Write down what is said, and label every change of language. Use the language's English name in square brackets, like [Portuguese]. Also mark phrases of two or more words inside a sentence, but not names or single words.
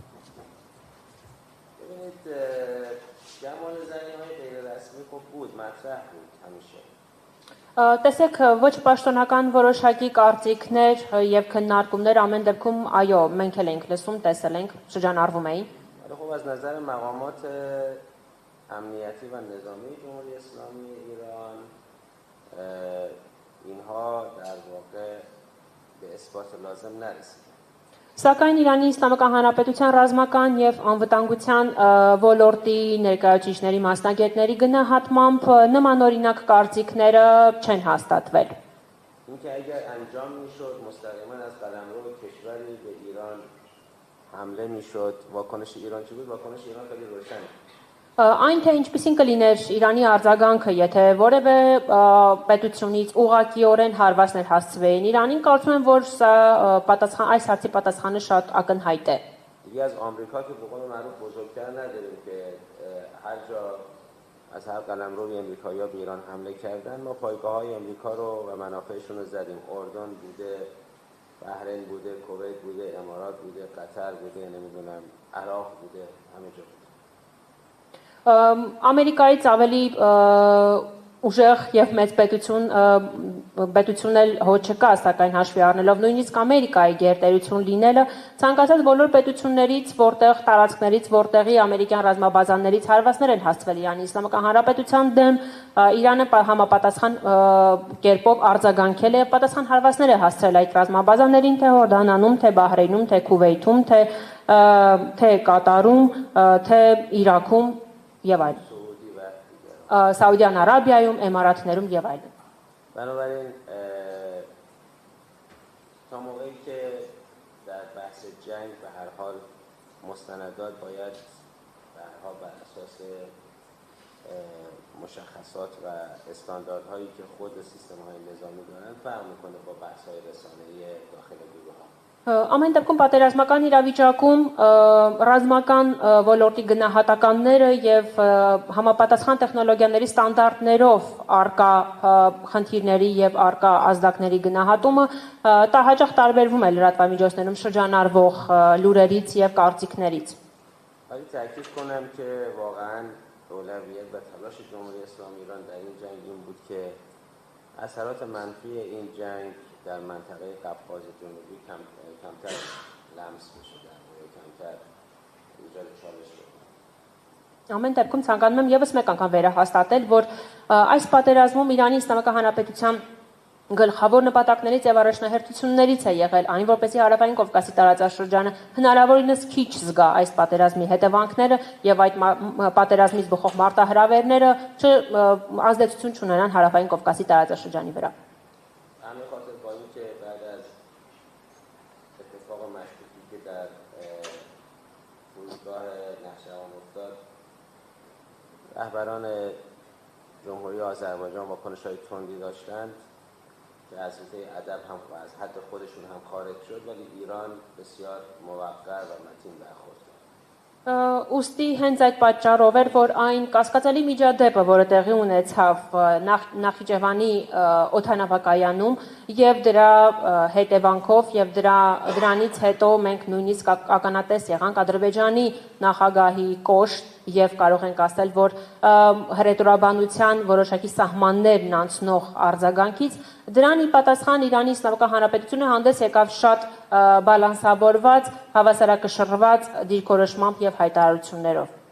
[Persian] ببینید جمع نظریه‌های غیر رسمی خب بود، مطرح بود همیشه. [Armenian] Տեսեք, ոչ պաշտոնական որոշակի կարծիքներ եւ քննարկումներ ամեն դեպքում, այո, մենք էլ ենք լսում, տեսել ենք, շրջանառվում էին։ [Persian] خب از نظر مقامات امنیتی و نظامی جمهوری اسلامی ایران اینها در واقع به اثبات لازم نرسیدن. [Armenian] Սակայն Իրանի Իսլամական Հանրապետության ռազմական եւ անվտանգության ոլորտի ներկայացուցիչների մասնագետների գնահատմամբ նմանօրինակ կարծիքները չեն հաստատվել։ [Persian] اینکه اگر انجام میشد مستقیما از قلمرو کشوری به ایران حمله میشد، واکنش ایران چی بود؟ واکنش ایران خیلی روشنه. [Armenian] Այն թե ինչպիսին կլիներ Իրանի արձագանքը, եթե որևէ պետությունից ուղղակիորեն հարվածներ հասցվեին Իրանին, կարծում եմ, որ սա այս հարցի պատասխանը շատ ակնհայտ է։ [Persian] دیگه از آمریکا که به قول معروف بزرگتر نداریم که هر جا از هر قلمروی امریکایی‌ها به ایران حمله کردن، ما پایگاه‌های امریکا رو و منافعشون رو زدیم. اردن بوده، بحرین بوده، کویت بوده، امارات بوده، قطر بوده، نمیدونم عراق بوده، همه جا. [Armenian] Ամերիկայից ավելի ուժեղ եւ մեծ պետություն էլ հոչ չկա, սակայն հաշվի առնելով նույնիսկ Ամերիկայի գերտերություն լինելը, ցանկացած բոլոր պետություններից, որտեղ տարածքներից, որտեղի ամերիկյան ռազմաբազաներից հարվածներ են հասցվել Իրանի Իսլամական Հանրապետության դեմ, Իրանը համապատասխան կերպով արձագանքել է, պատասխան հարվածներ է հասցրել այդ ռազմաբազաներին, թե Հորդանանում, թե Բահրեյնում, թե Քուվեյթում, թե Կատարում, թե Իրաքում եւ այլն։ Սաուդյան Արաբիայում, Էմիրատներում եւ այլն։ [Persian] بنابراین تا موقعی که در بحث جنگ به هر حال مستندات باید به هر حال بر اساس مشخصات و استانداردهایی که خود سیستم‌های نظامی دارن فرق میکنه با بحث‌های رسانه‌ای داخل گروه‌ها. [Armenian] Ամեն դեպքում պատերազմական իրավիճակում ռազմական ոլորտի գնահատականները եւ համապատասխան տեխնոլոգիաների ստանդարտներով արկա խնդիրների եւ արկա ազդակների գնահատումը հաճախ տարբերվում է լրատվամիջոցներում շրջանառվող լուրերից եւ կարծիքներից։ [Persian] ولی تاکید کنم که واقعا اولویت و تلاش جمهوری اسلامی ایران در این جنگ این بود که اثرات منفی این جنگ در منطقه قفقاز جنوبی کمتر لمس بشه، کمتر ایجاد چالش بشه. [Armenian] Ամեն դեպքում ցանկանում եմ եւս մեկ անգամ վերահաստատել, որ այս պատերազմում Իրանի Իսլամական Հանրապետության գլխավոր նպատակներից եւ առաջնահերթություններից է եղել այն, որպեսզի Հարավային Կովկասի տարածաշրջանը հնարավորինս քիչ զգա այս պատերազմի հետևանքները եւ այդ պատերազմից բխող մարտահրավերները ազդեցություն չունենան Հարավային Կովկասի տարածաշրջանի վրա։ [Persian] در فرودگاه نهشوان افتاد رهبران جمهوری آذربایجان واکنش‌های تندی داشتند که از حوزه ادب هم از حد خودشون هم خارج شد ولی ایران بسیار موقر و متین برخورد کرد. [Armenian] Ոստի հենց այդ պատճառով էր, որ այն կասկածելի միջադեպը, որը տեղի ունեցավ Նախիջևանի օդանավակայանում եւ դրա հետևանքով եւ դրանից հետո մենք նույնիսկ ականատես եղանք Ադրբեջանի նախագահի կոշտ եւ կարող ենք ասել, որ հռետորաբանության որոշակի սահմաններն անցնող արձագանքից դրան ի պատասխան Իրանի Իսլամական Հանրապետությունը հանդես եկավ շատ բալանսավորված, հավասարակշռված դիրքորոշմամբ եւ հայտարարություններով.